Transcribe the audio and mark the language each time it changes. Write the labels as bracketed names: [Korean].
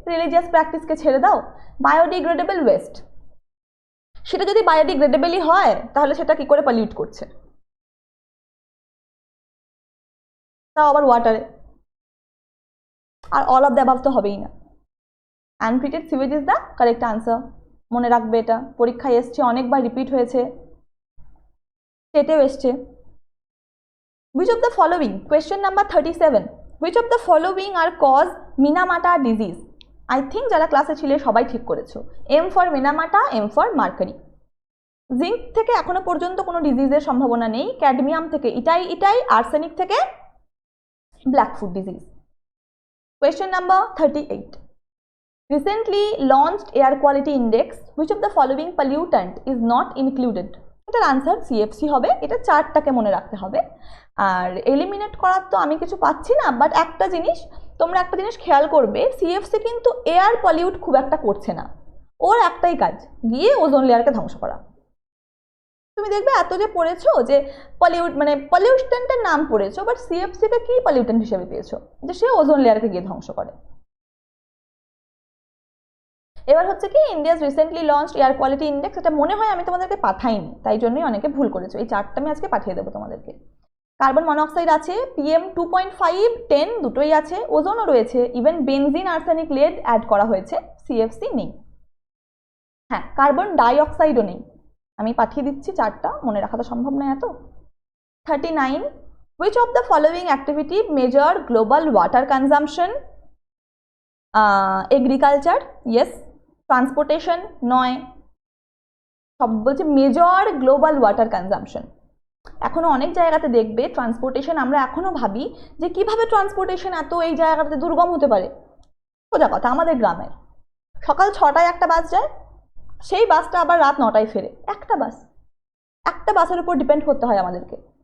[Bangla] Religious প্র্যাকটিসকে ছেড়ে দাও, biodegradable West, সেটা যদি বায়োডিগ্রেডেবলই হয় তাহলে সেটা কি করে পলিউট করছে, তাও আবার ওয়াটারে, আর অল অফ দ্য অ্যাবাভ তো হবেই না। [English] untreated sewage is the correct answer, [Bangla] মনে রাখবে এটা, পরীক্ষায় এসছে, অনেকবার রিপিট হয়েছে, স্টেটেও এসছে। [English] Which of the following, question number 37, which of the following are cause Minamata disease? I think [Bangla] যারা ক্লাসে ছিলে সবাই ঠিক করেছো, M for Minamata, M for Mercury। Zinc থেকে এখনো পর্যন্ত কোনো ডিজিজের সম্ভাবনা নেই, ক্যাডমিয়াম থেকে ইটাই, আর্সেনিক থেকে blackfoot disease. [English] Question number 38, recently launched air quality index, which of the following pollutant is not included? [Bangla] এটার আনসার সিএফসি হবে, এটা চারটাকে মনে রাখতে হবে। আর এলিমিনেট করার তো আমি কিছু পাচ্ছি না, বাট তোমরা একটা জিনিস খেয়াল করবে, সিএফসি কিন্তু এয়ার পলিউট খুব একটা করছে না, ওর একটাই কাজ গিয়ে ওজোন লেয়ারকে ধ্বংস করা। তুমি দেখবে এত যে পড়েছো যে পলিউশনের নাম পড়েছো, বাট সিএফসি কে কি পলিউটেন্ট হিসেবে পেয়েছো, যে সে ওজোন লেয়ারকে গিয়ে ধ্বংস করে। এবার হচ্ছে কি [English] India's recently launched air quality index, [Bangla] এটা মনে হয় আমি তোমাদেরকে পাঠাইনি, তাই জন্যই অনেকে ভুল করেছো, এই চারটা আমি আজকে পাঠিয়ে দেবো তোমাদেরকে। কার্বন মনোক্সাইড আছে, PM 2.5, 10 দুটোই আছে, ওজোনও রয়েছে, even benzene, arsenic, lead add করা হয়েছে, সিএফসি নেই। হ্যাঁ, কার্বন ডাইঅক্সাইডও নেই, আমি পাঠিয়ে দিচ্ছি চারটা, মনে রাখা তো সম্ভব নয় এত। [English] 39, which of the following activity measure global water consumption? Agriculture, yes. [Bangla] Transportation নয়, সব বলছে মেজর গ্লোবাল ওয়াটার কনজাম্পশন। এখনো অনেক জায়গাতে দেখবে ট্রান্সপোর্টেশন, আমরা এখনো ভাবি যে কিভাবে ট্রান্সপোর্টেশন এত এই জায়গাটাতে দুর্গম হতে পারে। সোজা কথা, আমাদের গ্রামের সকাল 6টায় একটা বাস যায়, সেই বাসটা আবার রাত 9টায় ফেরে, একটা বাসের উপর ডিপেন্ড করতে হয় আমাদেরকে।